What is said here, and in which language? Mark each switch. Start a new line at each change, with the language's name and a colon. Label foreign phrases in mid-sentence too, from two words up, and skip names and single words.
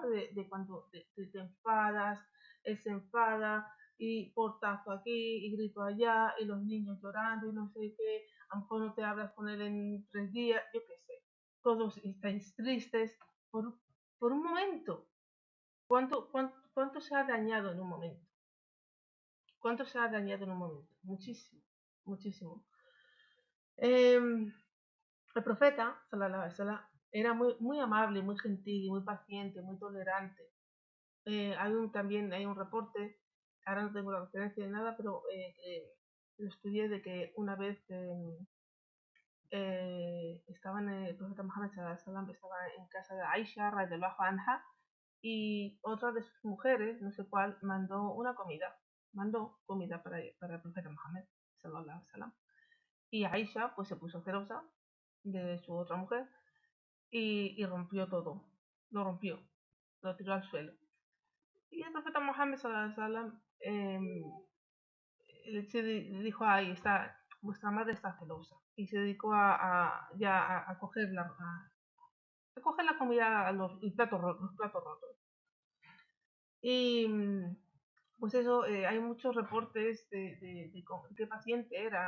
Spanish: De cuando te enfadas, él se enfada, y portazo aquí, y grito allá, y los niños llorando, y no sé qué, a lo mejor no te hablas con él en 3 días, yo qué sé. Todos estáis tristes por un momento. ¿Cuánto se ha dañado en un momento? ¿Cuánto se ha dañado en un momento? Muchísimo, muchísimo. El profeta,
Arabic: صلى الله عليه وسلم,
Spanish: era muy amable, muy gentil, muy paciente, muy tolerante. También hay un reporte, ahora no tengo la referencia de nada, pero lo estudié de que una vez el profeta Muhammad
Arabic: صلى الله عليه وسلم
Spanish: estaba en casa de Aisha
Arabic: رضي الله عنها
Spanish: y otra de sus mujeres, no sé cuál, mandó comida para el profeta Muhammad
Arabic: صلى الله عليه وسلم.
Spanish: Y Aisha pues se puso celosa de su otra mujer y rompió todo, lo tiró al suelo. Y el profeta Muhammad
Arabic: صلى الله عليه وسلم
Spanish: le dijo, ahí está, vuestra madre está celosa. Y se dedicó a coger la comida, los platos rotos. Y Pues eso, hay muchos reportes de qué paciente era.